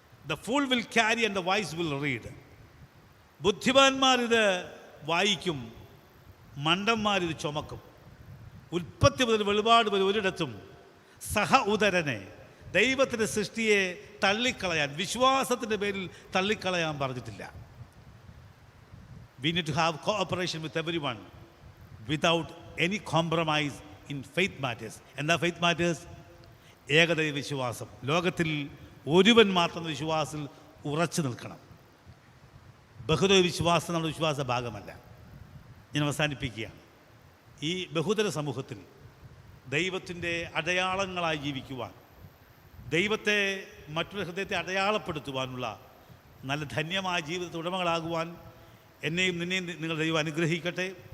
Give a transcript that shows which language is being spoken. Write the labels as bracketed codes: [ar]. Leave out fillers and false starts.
[en] The fool will carry and the wise will read. [ml] ബുദ്ധിമാന്മാരിത് വായിക്കും, മണ്ടന്മാരിത് ചുമക്കും. ഉൽപ്പത്തി മുതൽ വെളിപാട് വരെ ഒരിടത്തും സഹ ഉദരനെ, ദൈവത്തിൻ്റെ സൃഷ്ടിയെ തള്ളിക്കളയാൻ, വിശ്വാസത്തിൻ്റെ പേരിൽ തള്ളിക്കളയാൻ പറഞ്ഞിട്ടില്ല. [en] We need to have cooperation with everyone without any compromise in faith matters. [ml] എന്താ [en] faith matters? [ml] ഏകദൈവ വിശ്വാസം. ലോകത്തിൽ ഒരുവൻ മാത്രം വിശ്വാസത്തിൽ ഉറച്ചു നിൽക്കണം. ബഹുദൈവ വിശ്വാസം നമ്മുടെ വിശ്വാസ ഭാഗമല്ല. ഞാൻ അവസാനിപ്പിക്കുകയാണ്. ഈ ബഹുദര സമൂഹത്തിൽ ദൈവത്തിൻ്റെ അടയാളങ്ങളായി ജീവിക്കുവാൻ, ദൈവത്തെ മറ്റൊരു ഹൃദയത്തെ അടയാളപ്പെടുത്തുവാനുള്ള നല്ല ധന്യമായ ജീവിതത്തിൽ ഉടമകളാകുവാൻ എന്നെയും നിന്നെയും നിങ്ങൾ ദൈവം അനുഗ്രഹിക്കട്ടെ.